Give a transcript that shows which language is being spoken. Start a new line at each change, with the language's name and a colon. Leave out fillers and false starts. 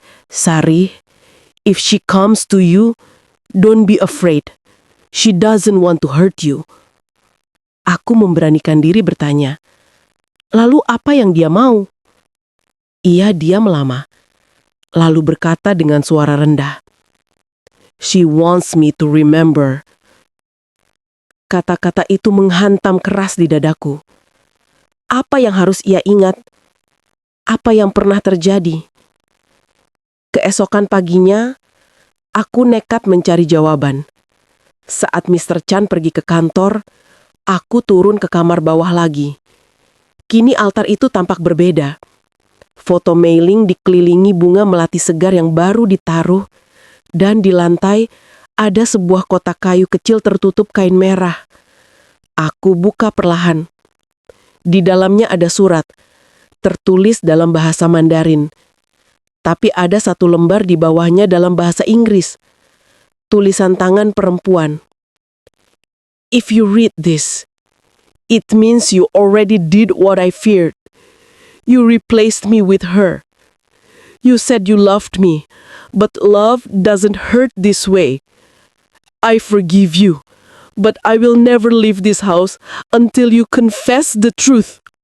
English: "Sari, if she comes to you, don't be afraid. She doesn't want to hurt you."
Indonesian: Aku memberanikan diri bertanya, "Lalu apa yang dia mau?" Ia diam lama, lalu berkata dengan suara rendah,
English: "She wants me to remember."
Indonesian: Kata-kata itu menghantam keras di dadaku. Apa yang harus ia ingat? Apa yang pernah terjadi? Keesokan paginya, aku nekat mencari jawaban. Saat Mr. Chan pergi ke kantor, aku turun ke kamar bawah lagi. Kini altar itu tampak berbeda. Foto mailing dikelilingi bunga melati segar yang baru ditaruh, dan di lantai ada sebuah kotak kayu kecil tertutup kain merah. Aku buka perlahan. Di dalamnya ada surat, tertulis dalam bahasa Mandarin. Tapi ada satu lembar di bawahnya dalam bahasa Inggris. Tulisan tangan perempuan.
English: "If you read this, it means you already did what I feared. You replaced me with her. You said you loved me, but love doesn't hurt this way. I forgive you, but I will never leave this house until you confess the truth."